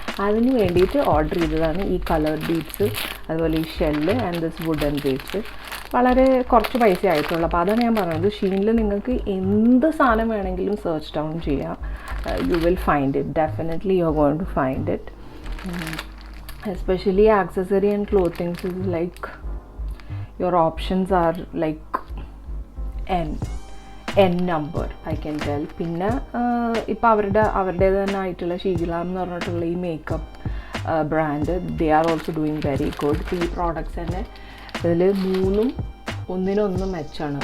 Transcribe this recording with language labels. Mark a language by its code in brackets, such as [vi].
[ml] അതിന് വേണ്ടിയിട്ട് ഓർഡർ ചെയ്തതാണ് ഈ കളർ ബീഡ്സ്, അതുപോലെ ഈ shell and this wooden beads. വളരെ കുറച്ച് പൈസ ആയിട്ടുള്ളൂ. അപ്പോൾ അതാണ് ഞാൻ പറഞ്ഞത്, ഷീനിൽ നിങ്ങൾക്ക് എന്ത് സാധനം വേണമെങ്കിലും സെർച്ച് ഡൗൺ ചെയ്യാം, [en] You will find it. Definitely you are going to find it. Especially accessory and clothings is like your options are like n number, I can tell. [ml] പിന്നെ ഇപ്പോൾ അവരുടേത് തന്നെ ആയിട്ടുള്ള ഷീഗ്ലാം എന്ന് പറഞ്ഞിട്ടുള്ള ഈ makeup brand, they are also doing very good. ഈ products തന്നെ ഇതിൽ 3 ഒന്നിനൊന്നും മെച്ചാണ്.